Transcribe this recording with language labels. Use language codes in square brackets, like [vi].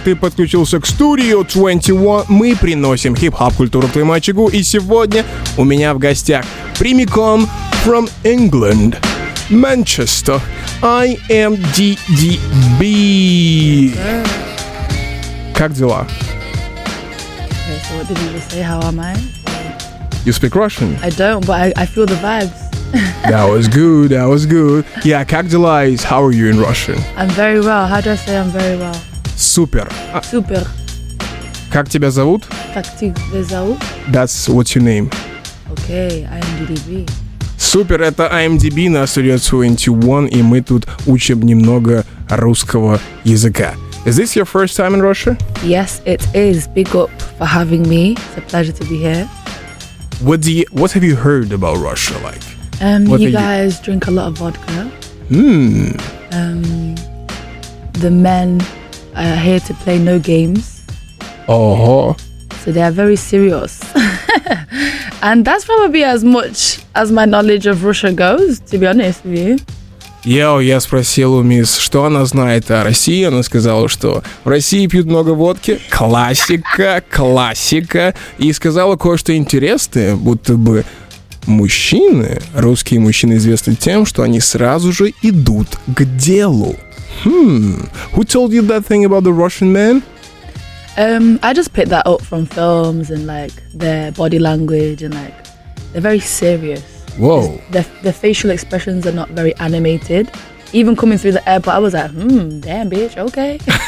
[ru] Ты подключился к Studio 21. Мы приносим хип-хоп культуру к твоему очагу. И сегодня у меня в гостях прямиком [en] from England, [ru] Manchester, IAMDDB. Как дела? [en] Okay, so what did you just say? How am I? You speak Russian? I don't, but I feel the vibes. That was good, that was good. Yeah, [ru] как дела [en] is how are you in Russian? I'm very well. How do I say I'm very well? [ru] Супер. [en] Super. [ru] Как тебя зовут? Как тебя зовут? [en] That's what's your name. Okay, IAMDDB. [ru] Супер, это IMDb на Studio 21, и мы тут учим немного русского языка. [en] Is this your first time in Russia? Yes, it is. Big up for having me. It's a pleasure to be here. What have you heard about Russia like? You guys drink a lot of vodka. The men are here to play no games. So they are very serious. And that's probably as much as my knowledge of Russia goes, to be honest with you. [ru] Я спросил у мисс, что она знает о России. Она сказала, что в России пьют много водки. Классика. И сказала кое-что интересное, будто бы мужчины, русские мужчины известны тем, что они сразу же идут к делу. [en] Who told you that thing about the Russian man? I just picked that up from films and like their body language and like they're very serious. Whoa. The facial expressions are not very animated. Even coming through the airport, I was like, damn bitch, okay.